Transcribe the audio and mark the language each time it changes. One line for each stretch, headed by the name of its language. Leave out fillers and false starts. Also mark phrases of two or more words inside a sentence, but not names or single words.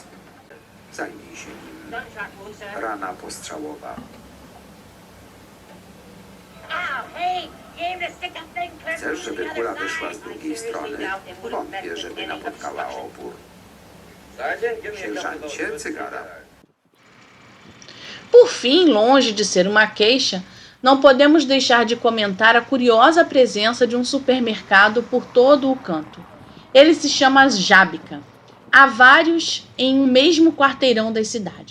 Polish: Zajmij się nim. Rana postrzałowa. Chcesz, żeby kula wyszła z drugiej strony? Wątpię, żeby napotkała opór. Sierżancie, cygara.
Portuguese: Por fim, longe de ser uma queixa, não podemos deixar de comentar a curiosa presença de um supermercado por todo o canto. Ele se chama Żabka. Há vários em um mesmo quarteirão das cidades.